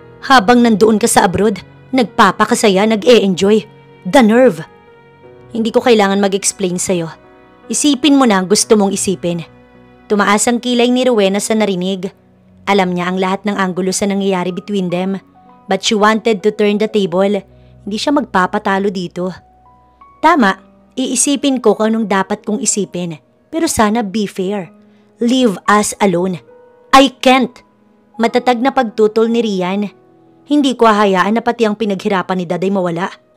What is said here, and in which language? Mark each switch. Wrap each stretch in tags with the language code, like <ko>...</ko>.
<tl>Habang nandoon ka sa abroad, nagpapakasaya, nag-e-enjoy.</tl> <en>The nerve!</en> <tl>Hindi ko kailangan mag-explain sa'yo. Isipin mo na ang gusto mong isipin. Tumaas ang kilay ni Rowena sa narinig. Alam niya ang lahat ng anggulo sa nangyayari between them.</tl> <en>But she wanted to turn the table.</en> <tl>Hindi siya magpapatalo dito. Tama. Iisipin ko kung anong dapat kong isipin. Pero sana be fair.</tl> <en>Leave us alone. I can't.</en> <tl>Matatag na pagtutol ni</tl> <en>Rian.</en> <tl>Hindi ko hahayaan na pati ang pinaghirapan ni Daday mawala.</tl>